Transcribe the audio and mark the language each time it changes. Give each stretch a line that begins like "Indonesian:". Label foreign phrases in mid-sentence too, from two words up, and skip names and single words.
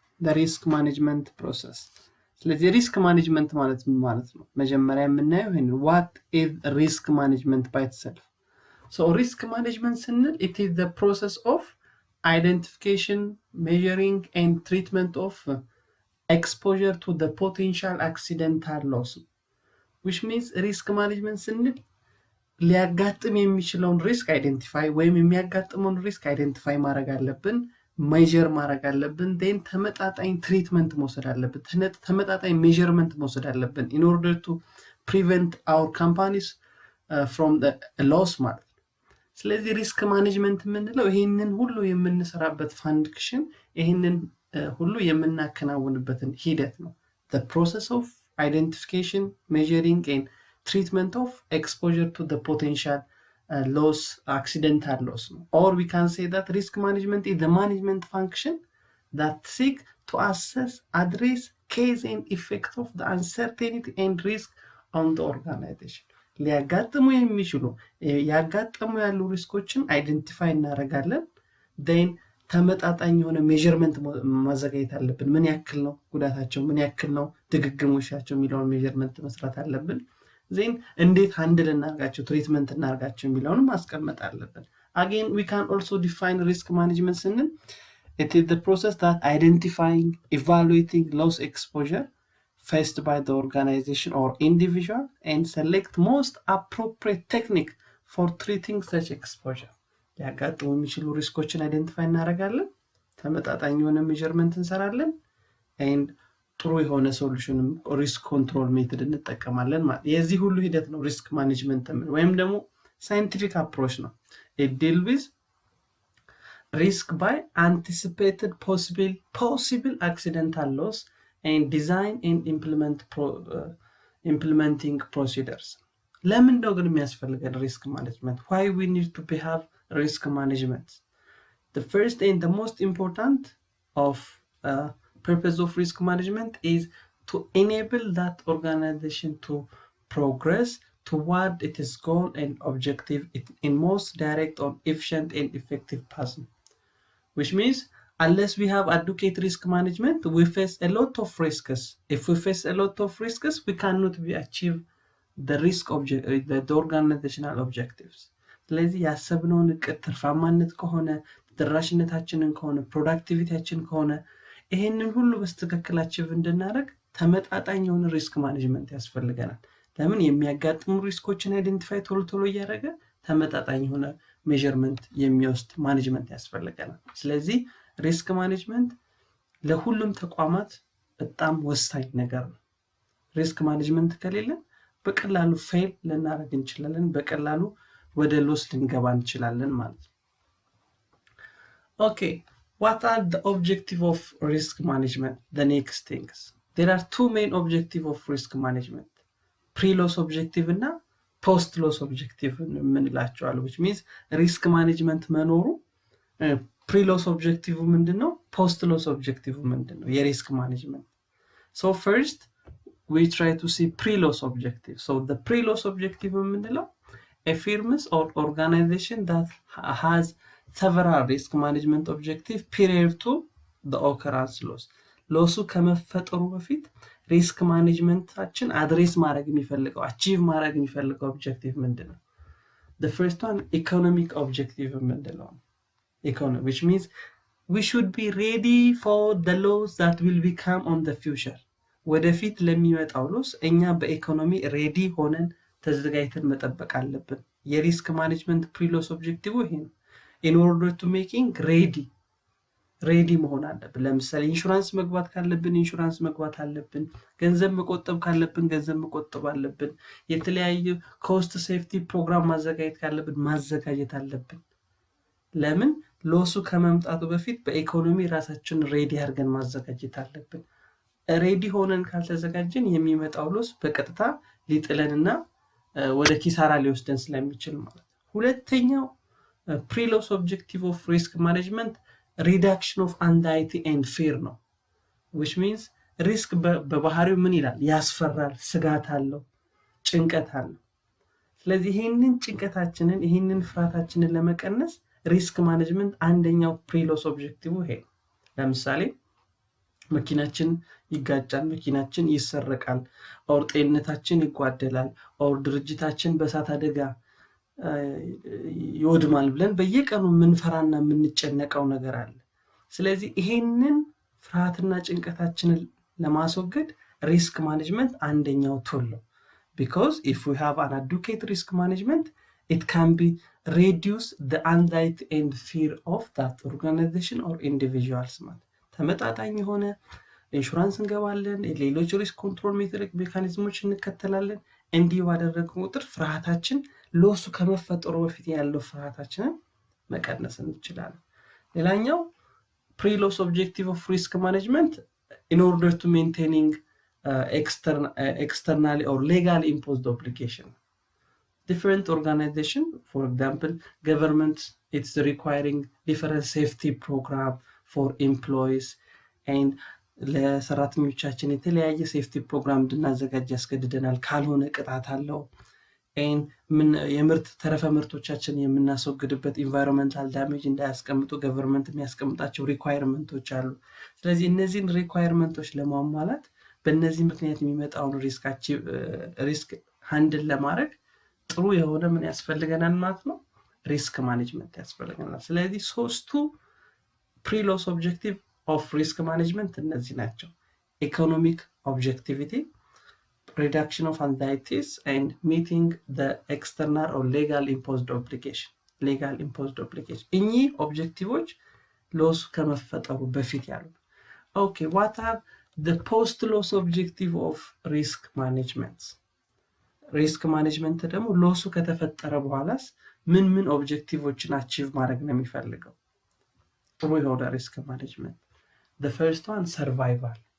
Amharic: ስለዚህ
English: risk management
Amharic: ማለት ምን ማለት ነው? መጀመሪያ የምናየው ይሄን
English: what is risk management by itself. So risk management ስንል it is the process of identification, measuring and treatment of exposure to the potential accidental loss, which
Amharic: means risk management ስንል ሊያጋጥም የሚችለውን
English: risk identify
Amharic: ወይም የሚያጋጥመውን
English: risk identify
Amharic: ማድረግ አለብን፣ ሜዠር ማድረግ አለብን፣ then ተመጣጣኝ ትሪትመንት መውሰድ አለብን፣ ተመጣጣኝ ሜዠርመንት መውሰድ አለብን
English: in order to prevent our companies from the loss
Amharic: ማለት ነው። ስለዚህ
English: risk management
Amharic: የምንለው ይሄንን ሁሉ የምንሰራበት ፋንክሽን ይሄንን ሁሉ የምናከናውንበትን ሂደት ነው።
English: the process of identification, measuring and treatment of exposure to the potential loss, accidental loss. Or we can say that risk management is the management function that seek to assess, address, cause and effect of the uncertainty and risk on the organization.
Amharic: ሊያጋጥሙ የሚችሉ ያጋጥሙ ያሉ ሪስኮችን አይደንቲፋይ እናደርጋለን። then ተመጣጣኝ የሆነ ሜዠርመንት ማዘጋጀት አለብን። ምን ያክል ነው ጉዳታቸው፣ ምን ያክል ነው ድግግሞሻቸው የሚለውን ሜዠርመንት መስራት አለብን።
English: then
Amharic: እንዴት ሃንድል እናርጋቸው ትሪትመንት እናርጋቸው የሚለውን ማስቀመጥ አለብን።
English: again we can also define risk management ስንል it is the process that identifying, evaluating loss exposure faced by the organization or individual and select most appropriate technique for treating such exposure.
Amharic: ያጋጥሙ የሚችሉ ሪስኮችን አይደንቲፋይ እናደርጋለን፣ ተመጣጣኝ የሆነ ሜዠርመንት እንሰራለን and ጥሩ የሆነ ሶሉሽንም
English: risk control method
Amharic: እንጠቀማለን ማለት የዚህ ሁሉ ሂደት ነው
English: risk management
Amharic: ወይም ደግሞ
English: scientific approach
Amharic: ነው።
English: it deal with risk by anticipated possible accidental loss and design and implementing procedures.
Amharic: ለምን ነው ግን የሚያስፈልገን
English: risk management? why we need to have risk management? The first and the most important of purpose of risk management is to enable that organization to progress toward its goal and objective in most direct or efficient and effective path. Which means unless we have adequate risk management, we face a lot of risks. If we face a lot of risks, we cannot achieve the the organizational objectives.
Amharic: ስለዚህ ያሰብነውን ትርፋማነት ከሆነ ተደራሽነታችንን ከሆነ ፕሮዳክቲቪቲያችን ከሆነ ይሄንን ሁሉ በስተከክላችሁ እንድናረግ ተመጣጣኝ የሆነ ሪስክ ማኔጅመንት ያስፈልገናል። ለምን የሚያጋጥሙ ሪስኮችን አይደንቲፋይ ቶሎ እያደረገ ተመጣጣኝ የሆነ ሜዠርመንት የሚወስድ ማኔጅመንት ያስፈልገናል። ስለዚህ
English: risk management
Amharic: ለሁሉም ተቋማት በጣም ወሳኝ ነገር ነው።
English: risk management
Amharic: ከሌለ በቀላሉ ፌል ልናደርግ እንችላለን፣ በቀላሉ ወደ ሎስ ልንገባ እንችላለን ማለት ነው።
English: ኦኬ What are the objective of risk management? The next things. There are two main objective of risk management. Pre-loss objective እና post-loss objective የምንላቸዋል። which means risk management መኖሩ pre-loss objective ምንድነው? post-loss objective ምንድነው? የሪስክ ማኔጅመንት። So first we try to see pre-loss objective. So the pre-loss objective የምንለው a firms or organization that has several risk management objective prior to the occurrence loss
Amharic: ሎሱ ከመፈጠሩ በፊት ሪስክ ማኔጅመንታችን አድሬስ ማድረግ የሚፈልገው አቺቭ ማድረግ የሚፈልገው ኦብጀክቲቭ ምንድነው?
English: The first one economic objective ምንድነው? Economic, which means we should be ready for the loss that will become on the future.
Amharic: ወደፊት ለሚመጣው ሎስ እኛ በኢኮኖሚ ሬዲ ሆነን ተዘጋጅተን መጠበቅ አለብን።
English: risk management pre-loss objective
Amharic: ይሄ ነው።
English: in order to making
Amharic: ሬዲ መሆን አለብን። ለምሳሌ ኢንሹራንስ መግባት ካለብን ኢንሹራንስ መግባት አለብን። ገንዘብ መቆጠብ ካለብን ገንዘብ መቆጠብ አለብን። የተለያዩ
English: cost safety program
Amharic: ማዘጋጀት ካለብን ማዘጋጀት አለብን። ለምን ሎሱ ከመምጣቱ በፊት በኢኮኖሚ ራሳችን ሬዲ አድርገን ማዘጋጀት አለብን። ሬዲ ሆነን ካልተዘጋጀን የሚመጣው ሎስ በቀጥታ ሊጥለንና ወደ ኪሳራ ሊወስደን ስለሚችል ማለት። ሁለተኛው
English: pre-loss objective of risk management reduction of anxiety and fear
Amharic: ነው።
English: which means
Amharic: ሪስክ በባህሪው ምን ይላል? ያስፈራል፣ ስጋት አለው፣ ጭንቀት አለው። ስለዚህ ይሄንን ጭንቀታችንን ይሄንን ፍርሃታችንን ለመቀነስ
English: risk management
Amharic: አንደኛው
English: pre-loss objective
Amharic: ይሄ። ለምሳሌ መኪናችን ይጋጫል፣ መኪናችን ይሰረቃል፣ ኦር ጤንነታችን ይጓደላል፣ ኦር ድርጅታችን በእሳት አደጋ ይወድማል ብለን በየቀኑ ምንፈራና ምንጨነቀው ነገር አለ። ስለዚህ ይሄንን ፍርሃትና ጭንቀታችንን ለማስወገድ
English: risk management
Amharic: አንደኛው ቱል ነው። because
English: if we have an adequate risk management it can be reduce the anxiety and fear of that organization or individuals
Amharic: ማለት ተመጣጣኝ የሆነ ኢንሹራንስ እንገባለን፣ ሌሎች
English: risk control mechanisms
Amharic: እንከተላለን። እንዲህ ባደረግን ቁጥር ፍርሃታችን ሎሱ ከመፈጠሩ በፊት ያለው ፍርሃታችንን መቀነስ እንችላለን። ሌላኛው
English: pre-loss objective of risk management in order to maintaining externally or legally imposed obligation. Different organization, for example, government, it's requiring different safety program for employees and
Amharic: ለሰራተኞቻችን የተለያየ ሴፍቲ ፕሮግራም እንድናዘጋጅ ያስገድደናል። ካልሆነ ቅጣት አለው። የምርት ተረፈ ምርቶቻችን የምናስወግድበት
English: environmental damage
Amharic: እንዳያስቀምጡ ገቨርንመንት የሚያስቀምጣቸው ሪኳየርመንቶች አሉ። ስለዚህ እነዚህን ሪኳየርመንቶች ለማሟላት በእነዚህ ምክንያት የሚመጣውን
English: risk handle
Amharic: ለማድረግ ጥሩ የሆነ ምን ያስፈልገናል ማለት ነው?
English: risk management
Amharic: ያስፈልገናል። ስለዚህ ሶስቱ
English: pre-loss objective of risk management
Amharic: እነዚህ ናቸው።
English: economic objectivity, reduction of anxieties and meeting the external or legal imposed obligation.
Amharic: እኚህ ኦብጀክቲቮች ሎስ ከመፈጠሩ በፊት ያሉ።
English: okay, what are the post loss objective of risk management? risk management
Amharic: ደግሞ ሎሱ ከተፈጠረ በኋላስ ምን
English: objectives achieve
Amharic: ማድረግ ነው የሚፈልገው? ጥሩ የሆነ
English: risk management። The first one, survival.